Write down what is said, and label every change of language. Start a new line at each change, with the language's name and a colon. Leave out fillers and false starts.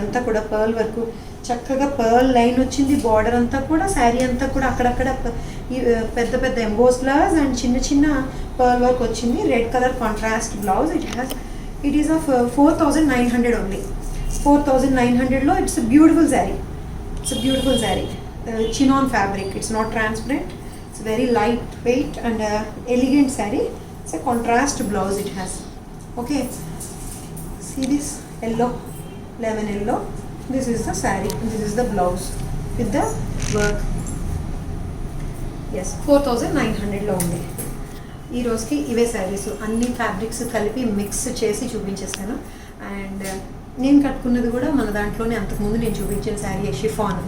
Telugu: ఇదంతా కూడా pearl work, చక్కగా పర్ల్ లైన్ వచ్చింది. బార్డర్ అంతా కూడా శారీ అంతా కూడా అక్కడక్కడ ఈ పెద్ద పెద్ద ఎంబోస్ ఫ్లవర్స్ అండ్ చిన్న చిన్న పర్ల్ వర్క్ వచ్చింది.
English: Red colour contrast blouse. It is of 4900 only. 4900లో it's beautiful sari. Chinon fabric, it's not transparent. It's very light weight and elegant saree. It's a contrast blouse it has. Okay, see this yellow, lemon yellow. This is the saree and this is the blouse with the work. Yes,
Telugu: 4900లో ఉంది. ఈ రోజుకి ఇవే శారీస్ అన్ని fabrics కలిపి mix చేసి చూపించేస్తాను. And నేను కట్టుకున్నది కూడా మన దాంట్లోనే అంతకుముందు నేను చూపించిన శారీ షిఫాన్.